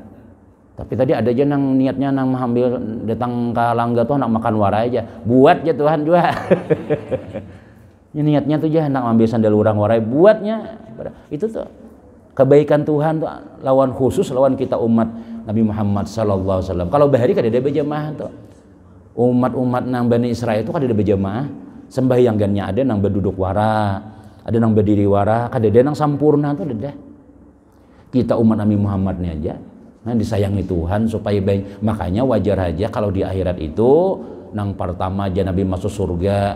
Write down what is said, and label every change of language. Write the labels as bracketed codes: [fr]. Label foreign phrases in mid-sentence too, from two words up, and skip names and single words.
[bjn] Tapi tadi ada aja nang niatnya nang mengambil datang ke langga tuh nak makan warai aja. Buat aja Tuhan juga. Ini niatnya tuh aja nak ambil sandal urang warai buatnya. Itu tuh kebaikan Tuhan tuh lawan khusus lawan kita umat Nabi Muhammad [ar] صلى الله عليه وسلم. [bjn] Kalau bahari kada ada berjamaah tuh. Umat-umat nang Bani Israel itu kada ada berjamaah. Sembahyangannya ada nang berduduk wara, ada nang berdiri wara, kada ada nang sampurna tuh ada. Kita umat Nabi Muhammad nih aja. Nah, disayangi Tuhan supaya baik. Makanya wajar aja kalau di akhirat itu nang pertama aja Nabi masuk surga.